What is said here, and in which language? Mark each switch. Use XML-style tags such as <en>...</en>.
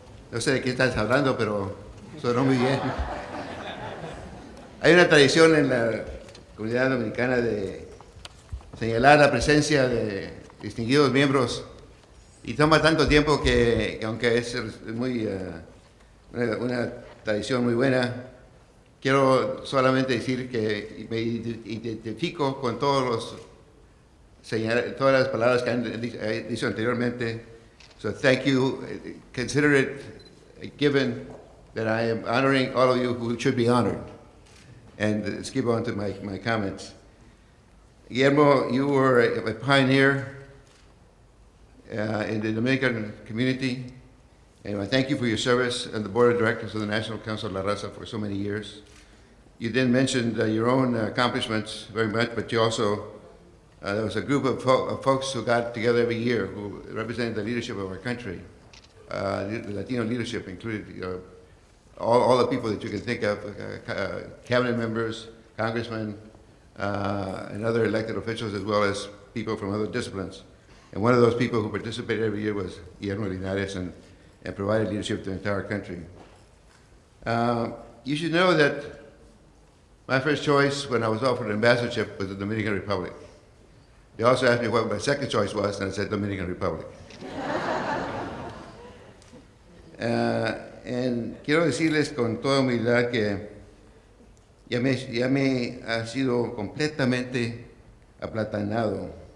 <es>No sé de qué estás hablando, pero sonó muy bien. Hay una tradición en la comunidad dominicana de señalar la presencia de distinguidos miembros y toma tanto tiempo que aunque es muy, una tradición muy buena, quiero solamente decir que me identifico con todas las palabras que han dicho anteriormente.</es> <en>So thank you. Consider it a given that I am honoring all of you who should be honored. And let's keep on to my comments. Guillermo, you were a pioneer in the Dominican community, and I thank you for your service on the board of directors of the National Council of La Raza for so many years. You didn't mention your own accomplishments very much, but you also, there was a group of folks who got together every year who represented the leadership of our country, the Latino leadership, including all the people that you can think of, cabinet members, congressmen, and other elected officials, as well as people from other disciplines. And one of those people who participated every year was Guillermo Linares and provided leadership to the entire country. You should know that my first choice when I was offered an ambassadorship was the Dominican Republic. They also asked me what my second choice was, and I said Dominican Republic.</en> <es>And quiero decirles con toda humildad que ya me ha sido completamente aplatanado.</es>